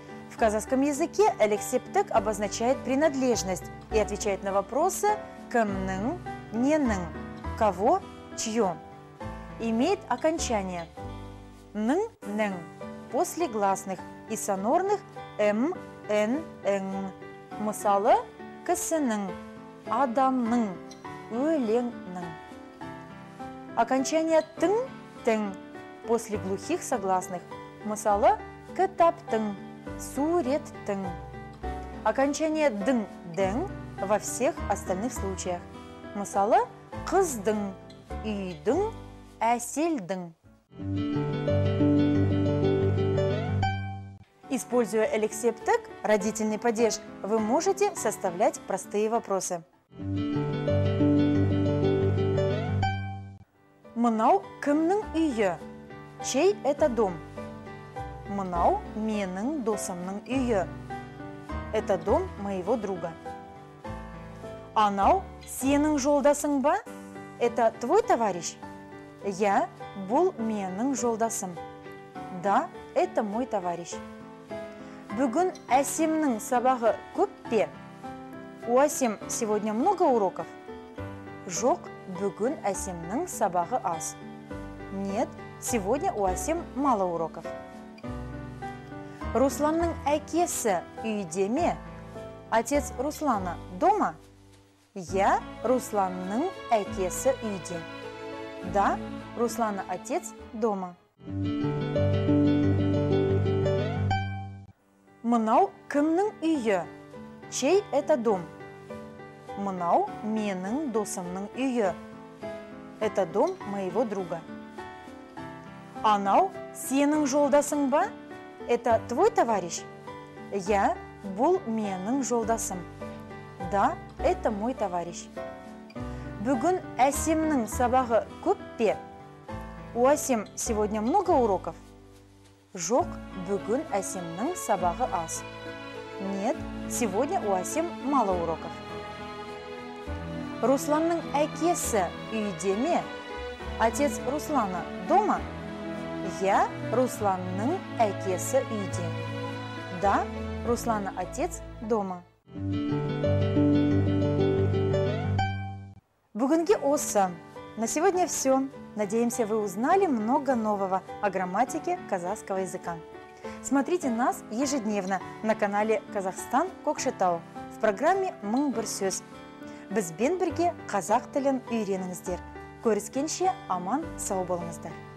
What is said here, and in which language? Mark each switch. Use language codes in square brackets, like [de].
[ru] В казахском языке элек септік обозначает принадлежность и отвечает на вопросы «кімнің», «ненің», «кого», «чье». Имеет окончание «ның», «нің» после гласных и сонорных «м», «н», «ң». [kk] Мысалы «кісінің», «адамның», «өлеңнің». [ru] Окончание «тың», «тің» после глухих согласных. [kk] Мысалы «кітаптың», «суреттің». [ru] Окончание «дың», «дің» во всех остальных случаях. [kk] Мысалы «қыздың», «үйдің», «әселдің». [ru] Используя элек септік, родительный падеж, вы можете составлять простые вопросы. [kk] Мынау кімнің үйі? [ru] Чей это дом? [kk] Мынау менің досымның үйі. [ru] Это дом моего друга. [kk] Анау сенің жолдасың ба? [ru] Это твой товарищ? [kk] Я, бұл менің жолдасым. [ru] Да, это мой товарищ. [kk] Бүгін Әсемнің сабағы көп пе? [ru] У Әсем сегодня много уроков? [kk] Жоқ, бүгін Әсемнің сабағы аз. [ru] Нет, сегодня у Әсем мало уроков. [kk] Русланның әкесі үйде ме? [ru] Отец Руслана дома? [kk] Я, Русланның әкесі үйде. [ru] Да, Руслана отец дома. [kk] Мынау кімнің үйі? [ru] Чей это дом? [kk] Мынау менің досымның үйі. [ru] Это дом моего друга. [kk] Анау сенің жолдасың ба? [ru] Это твой товарищ? [kk] Я, бұл менің жолдасым. [ru] Да, это мой товарищ. [kk] Бүгін Әсемнің сабағы көп пе? [ru] У Әсем сегодня много уроков? [kk] Жоқ, бүгін Әсемнің сабағы аз. [ru] Нет, сегодня у Әсем мало уроков. [kk] Русланның әкесі үйде ме? [ru] Отец Руслана дома? [kk] Я, Русланның әкесі үйде. [ru] Да, Руслана отец дома. [kk] Бүгінге осы. [ru] На сегодня все. Надеемся, вы узнали много нового о грамматике казахского языка. Смотрите нас ежедневно на канале «Казахстан Кокшетау» в программе «Мың бір сөз». [kk] Бізбен бірге қазақ тілін үйреніңіздер. Көріскенше аман сау болыңыздар.